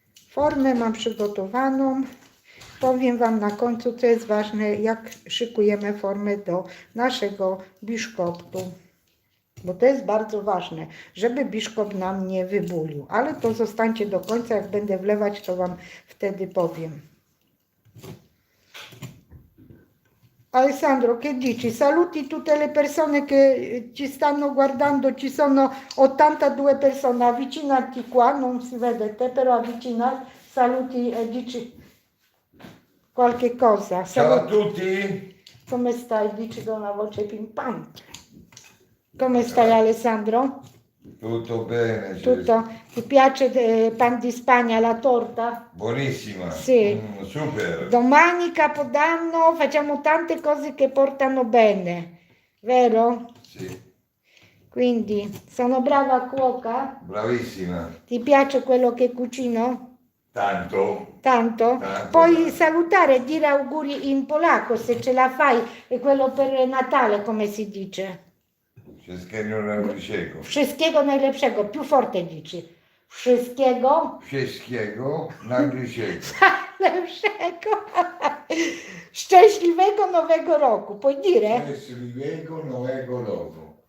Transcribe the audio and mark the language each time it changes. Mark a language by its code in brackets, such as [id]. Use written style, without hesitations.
[pl] Formę mam przygotowaną. Powiem Wam na końcu, co jest ważne, jak szykujemy formę do naszego biszkoptu. Bo to jest bardzo ważne, żeby biszkopt nam nie wybulił. Ale to zostańcie do końca, jak będę wlewać, to Wam wtedy powiem. [it] Alessandro, che dici? Saluti tutte le persone che ci stanno guardando, ci sono 82 persone, avvicinati qua, non si vede te, però avvicinati, saluti e dici qualche cosa. Ciao a tutti. Come stai? Dici da una voce pimpante. Come stai Alessandro? Tutto bene. Tutto? Ti piace pan di Spagna, la torta? Buonissima. Sì. Super. Domani Capodanno facciamo tante cose che portano bene, vero? Sì. Quindi sono brava cuoca? Bravissima. Ti piace quello che cucino? Tanto. Tanto? Tanto, Puoi tanto. salutare e dire auguri in polacco se ce la fai, e quello per Natale, come si dice? [pl] Wszystkiego najlepszego. Wszystkiego najlepszego, [it] più forte dici. [pl] Wszystkiego Wszystkiego najlepszego. najlepszego. Szczęśliwego Nowego Roku, [it] puoi dire? [pl] Szczęśliwego nowego roku.